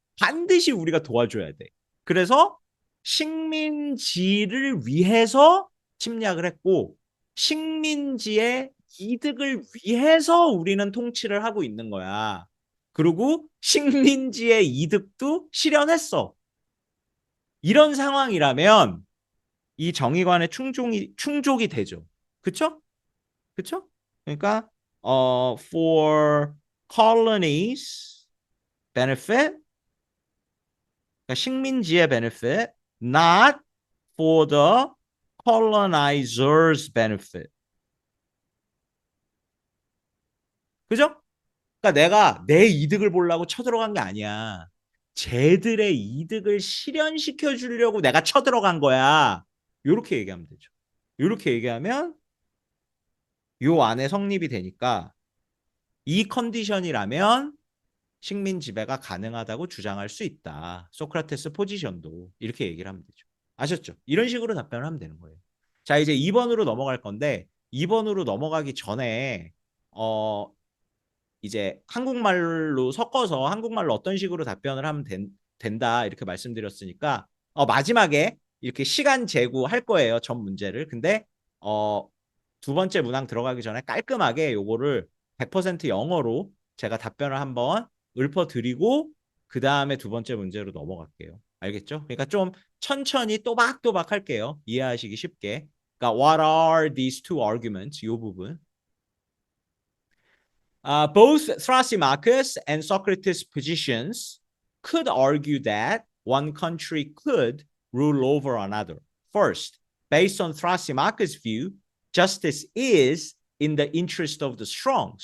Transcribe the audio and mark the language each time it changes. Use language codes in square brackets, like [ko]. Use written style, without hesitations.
[ko] 반드시 우리가 도와줘야 돼. 그래서 식민지를 위해서 침략을 했고 식민지의 이득을 위해서 우리는 통치를 하고 있는 거야. 그리고 식민지의 이득도 실현했어. 이런 상황이라면 이 정의관의 충족이 되죠. 그쵸? 그쵸? 그러니까 [en] for colonies benefit, [ko] 그러니까 식민지의 [en] benefit, not for the colonizers benefit. [ko] 그죠? 그러니까 내가 내 이득을 보려고 쳐들어간 게 아니야. 쟤들의 이득을 실현시켜 주려고 내가 쳐들어간 거야. 요렇게 얘기하면 되죠. 요렇게 얘기하면 요 안에 성립이 되니까 이 컨디션이라면 식민 지배가 가능하다고 주장할 수 있다. 소크라테스 포지션도 이렇게 얘기를 하면 되죠. 아셨죠? 이런 식으로 답변을 하면 되는 거예요. 자, 이제 2번으로 넘어갈 건데 2번으로 넘어가기 전에 이제 한국말로 섞어서 한국말로 어떤 식으로 답변을 하면 된다 이렇게 말씀드렸으니까 마지막에 이렇게 시간 재구할 거예요. 전 문제를. 근데 두 번째 문항 들어가기 전에 깔끔하게 요거를 100% 영어로 제가 답변을 한번 읊어드리고 그 다음에 두 번째 문제로 넘어갈게요. 알겠죠? 그러니까 좀 천천히 또박또박 할게요. 이해하시기 쉽게. 그러니까 [en] what are these two arguments? [ko] 이 부분. [en] Both Thrasymachus and Socrates' positions could argue that one country could rule over another. First, based on Thrasymachus' view, justice is in the interest of the strong.